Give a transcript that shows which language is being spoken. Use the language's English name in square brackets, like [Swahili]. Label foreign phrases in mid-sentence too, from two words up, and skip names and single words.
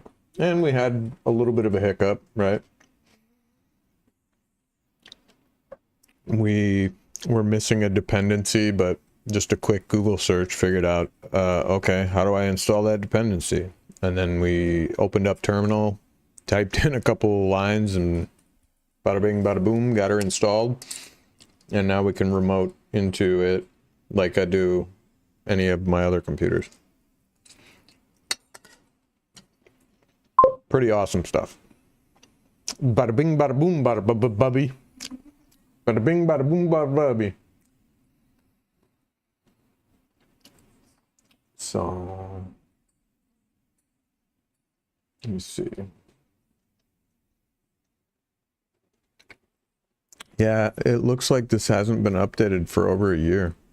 [English] And we had a little bit of a hiccup, right? We were missing a dependency, but just a quick Google search figured out, okay, how do I install that dependency? And then we opened up Terminal, typed in a couple lines, and bada bing, bada boom, got her installed. And now we can remote into it like I do any of my other computers. Pretty awesome stuff. Bada bing, bada boom, bada bubby. Bada bing, bada boom, bada bubby. So, let me see. Yeah, it looks like this hasn't been updated for over a year.